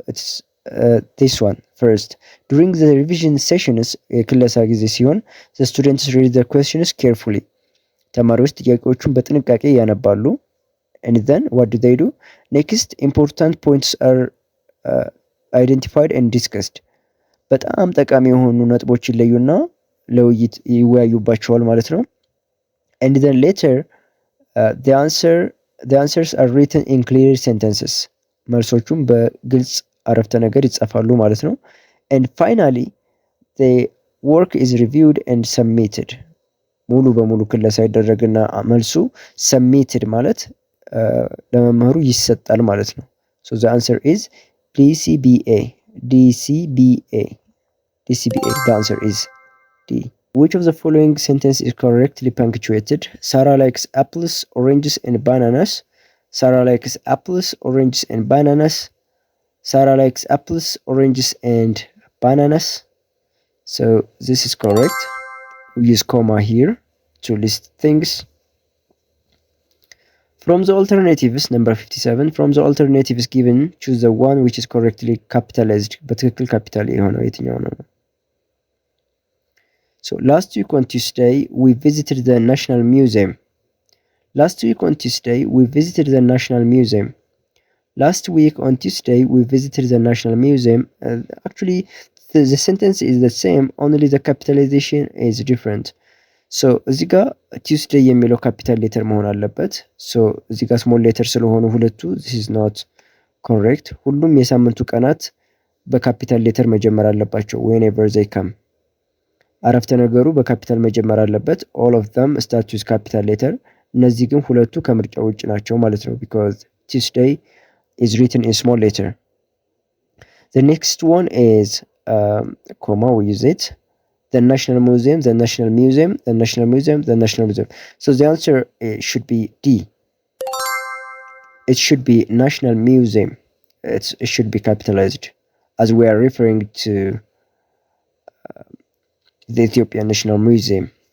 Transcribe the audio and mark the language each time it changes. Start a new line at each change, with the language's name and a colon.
English: It's this one first. During the revision sessions
Amharic: የክለሳ ጊዜ ሲሆን
English: the students read the questions carefully.
Amharic: ተማሪዎች ጥያቄዎቹን በጥንቃቄ ያነባሉ።
English: And then what do they do? Next important points are identified and discussed.
Amharic: በጣም ጠቃሚ የሆኑ ነጥቦች ይለዩና ለውይይት ይወያዩባቸዋል ማለት ነው።
English: And then later the answers are written in clear sentences.
Amharic: መልሶቹም በግልጽ አረፍተ ነገር ይጻፋሉ ማለት ነው።
English: And finally the work is reviewed and submitted.
Amharic: ሙሉ በሙሉ ክለሳ ይደረግና መልሱ submitted ማለት ለመምህሩ ይሰጣል ማለት ነው።
English: So the answer is DCBA. DCBA. DCBA. The answer is D. Which of the following sentence is correctly punctuated? Sarah likes apples, oranges, and bananas. Sarah likes apples, oranges, and bananas. Sarah likes apples, oranges, and bananas. So this is correct. We use comma here to list things. From the alternatives, number 57, from the alternatives given, choose the one which is correctly capitalized.
Amharic: በትክክል ካፒታል የሆነው የትኛው ነው?
English: So last week on Tuesday, we visited the National Museum. Last week on Tuesday, we visited the National Museum. Last week on Tuesday, we visited the National Museum. Actually, the sentence is the same, only the capitalization is different.
Amharic: ሶ እዚህ ጋር ቲውስዴይ የሚለው ካፒታል ሌተር መሆን አለበት። ሶ እዚህ ጋር ስሞል ሌተር ስለሆኑ ሁለቱ
English: this is not correct.
Amharic: ሁሉም የሳምንቱ ቀናት በካፒታል ሌተር መጀመር አለባቸው
English: whenever they come.
Amharic: አረፍተ ነገሩ በካፒታል መጀመር አለበት።
English: all of them start with capital letter.
Amharic: እነዚህ ግን ሁለቱ ከምርጫ ውጭ ናቸው ማለት ነው
English: because Tuesday is written in small letter. The next one is comma, we use it. The National Museum, the National Museum, the National Museum, the National Museum. So the answer should be D. It should be National Museum. It should be capitalized as we are referring to the Ethiopian National Museum.